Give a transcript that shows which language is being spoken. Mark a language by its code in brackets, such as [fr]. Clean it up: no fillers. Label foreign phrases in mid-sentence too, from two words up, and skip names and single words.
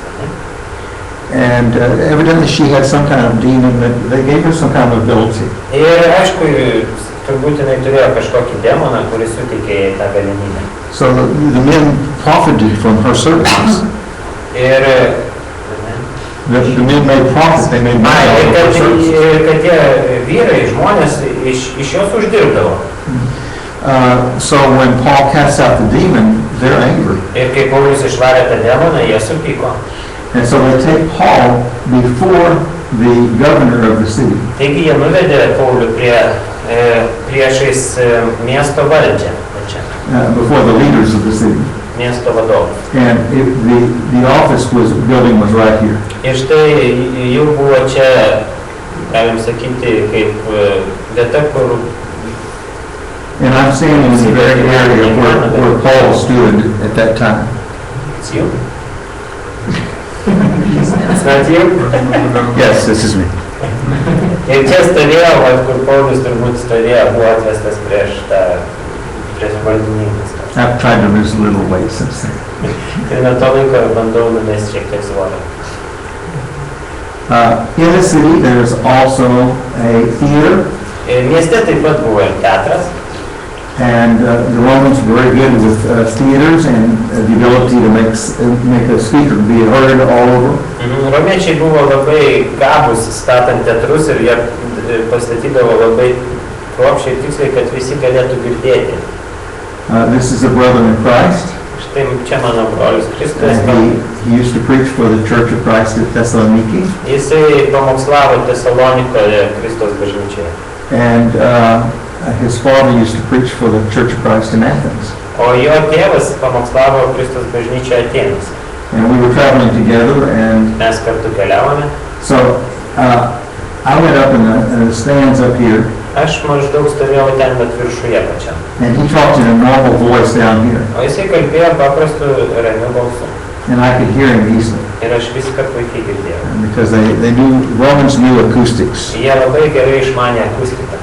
[en] And evidently she had some kind of demon that they gave her some kind of ability. [lt] Ir aišku, turbūt jinai turėjo kažkokį demoną, kuris suteikė jai tą galimybę. [en] So the men profited from her services. [lt] Ir [en] The men made profit, they made money out of her services. [lt] ir kad tie vyrai, žmonės iš jos uždirbdavo. [en] So when Paul casts out the demon, they're angry. [lt] Ir kai Paulius išvarė tą demoną, jie supyko. [en] And so they take Paul before the governor of the city. [lt] Taigi jie nuvedė Paulių priešais miesto valdžią, [en] Before the leaders of the city. [lt] miesto vadovą. [en] And the office building was right here. [lt] Ir štai jau buvo čia, galim sakyti, kaip vieta, kur... [en] And I'm standing in the very area where Paul stood at that time. It's you? It's not you? Yes, this is me. [lt] Ir čia stovėjo, kur Paulius turbūt stovėjo, buvo atvestas prieš valdininkus. [en] I've tried to lose a little weight since then. [lt] Ir nuo to laiko bandau numesti šiek tiek svorio. [en] In the city, there's also a theater. [lt] Ir mieste taip pat buvo ir teatras. [en] And the Romans were very good with theaters and the ability to make a speaker be heard all over. [lt] Romiečiai buvo labai gabūs statant teatrus ir jie pastatydavo labai kruopščiai ir tiksliai, kad visi galėtų girdėti. [en] This is a brother in Christ. [lt] Štai čia mano brolis Kristus. [en] He used to preach for the Church of Christ at Thessaloniki. [lt] Jisai pamokslavo Tesalonikoje Kristos bažnyčioje. [en] And his father used to preach for the Church of Christ in Athens. [lt] O jo tėvas pamokslavo Kristos bažnyčioje Atėnuose. [en] And we were traveling together, and [lt] Mes kartu keliavome. [en] so I went up in the stands up here, [lt] Aš maždaug stovėjau ten bet viršuje pačiam. [en] and he talked in a normal voice down here, [lt] O jisai kalbėjo paprastu ramiu balsu. [en] and I could hear him easily [lt] Ir aš viską puikiai girdėjau. [en] because Romans knew acoustics. [lt] Jie labai gerai išmanė akustiką.